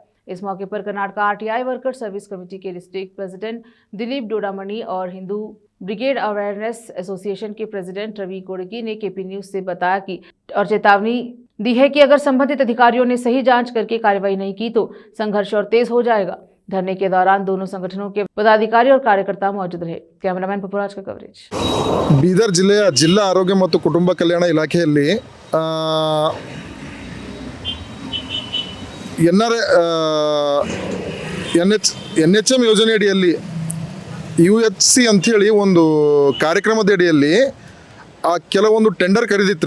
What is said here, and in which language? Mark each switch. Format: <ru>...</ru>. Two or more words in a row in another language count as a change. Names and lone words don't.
<hi>इस मौके पर कर्नाटक आरटीआई वर्कर सर्विस कमेटी के डिस्ट्रिक्ट प्रेसिडेंट दिलीप डोडामणि और हिंदू ब्रिगेड अवेयरनेस एसोसिएशन के प्रेसिडेंट रवि कोड़गी ने केपी न्यूज से बताया कि और चेतावनी दी है कि अगर संबंधित अधिकारियों ने सही जांच करके कार्रवाई नहीं की तो संघर्ष और तेज हो जाएगा। धरने के दौरान दोनों संगठनों के पदाधिकारी और कार्यकर्ता मौजूद रहे। कैमरामैन पपुराज का कवरेज।</hi> <kn>ಬೀದರ್ ಜಿಲ್ಲೆಯ ಜಿಲ್ಲಾ ಆರೋಗ್ಯ ಮತ್ತು ಕುಟುಂಬ ಕಲ್ಯಾಣ ಇಲಾಖೆಯಲ್ಲಿ NHM ಯೋಜನೆ ಅಡಿಯಲ್ಲಿ UHC ಅಂಥೇಳಿ ಒಂದು ಕಾರ್ಯಕ್ರಮದ ಅಡಿಯಲ್ಲಿ ಕೆಲವೊಂದು ಟೆಂಡರ್ ಕರೆದಿತ್ತು ರೀ.</kn>